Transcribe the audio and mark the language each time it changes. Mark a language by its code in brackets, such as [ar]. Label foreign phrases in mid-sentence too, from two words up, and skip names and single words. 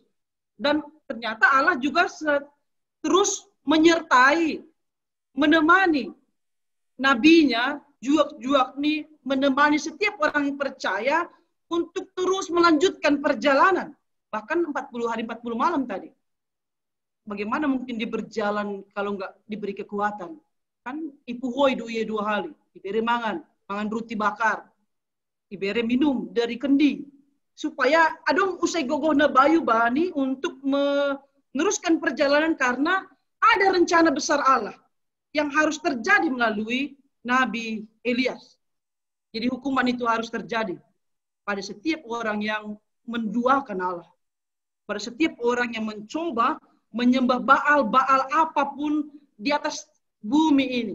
[id] Dan ternyata Allah juga terus menyertai, menemani nabinya, Juak nih menemani setiap orang yang percaya untuk terus melanjutkan perjalanan. Bahkan 40 hari 40 malam tadi. Bagaimana mungkin dia berjalan kalau nggak diberi kekuatan? [bts] Kan ipuhoi [id] dua hari, diberi [bts] mangan roti bakar, [id] diberi minum dari kendi, [bts] supaya adong usai gogohna bayu bani [id] untuk meneruskan perjalanan karena ada rencana besar Allah yang harus terjadi melalui Nabi Elias. Jadi hukuman itu harus terjadi pada setiap orang yang menduakan Allah. Pada setiap orang yang mencoba menyembah Baal apapun di atas bumi ini.